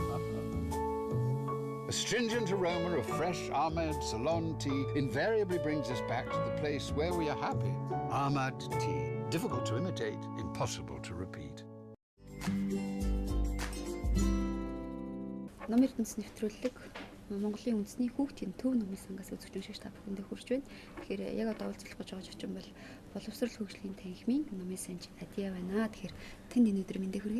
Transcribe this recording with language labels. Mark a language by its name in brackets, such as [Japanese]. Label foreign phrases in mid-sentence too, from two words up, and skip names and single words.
[English] Astringent aroma of fresh Ahmed Ceylon tea invariably brings us back to the place where we are happy. Ahmed tea. Difficult to imitate, impossible to repeat. [Mongolian] Номын ертөнц нэвтрүүлэг Монголын үндэсний хүүхдийн төв номын сангаас үзэгч уншигч та бүхэндээ хүрж байна. Тэгэхээр яг одоо уулзах гэж байгаа зочин бол боловсрол хөгжлийн танхимын номын санч Адиа байна. Тэгэхээр танд энэ өдөр мэндийг хүргэе.